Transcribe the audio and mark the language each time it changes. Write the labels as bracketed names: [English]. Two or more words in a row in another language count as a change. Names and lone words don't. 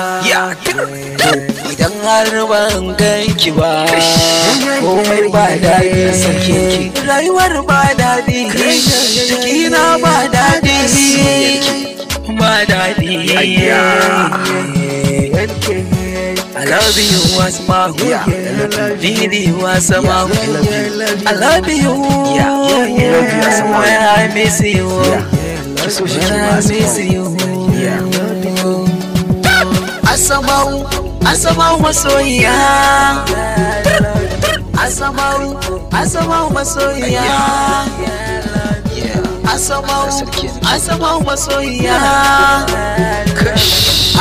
[Hausa] Ya. Idan har ban ganki ba, komai ba daɗi. Rayuwar ba daɗi. Jikina ba daɗi. Ba daɗi. Ayya. [English] I love you, Asma. Yeah, I love you. Didi, Asma. Yeah, I love you. I love you. Yeah, yeah, yeah. I love you, Asma. I miss you. Yeah. [Hausa] Ki so shi, ki [English] I Asma. miss you. Yeah. [Hausa] Asma'u, Asma'u masoyiya. Asma'u. Asama'u masoyiya. Yeah. Asama'u, Sarki. Asama'u masoyiya. Kush.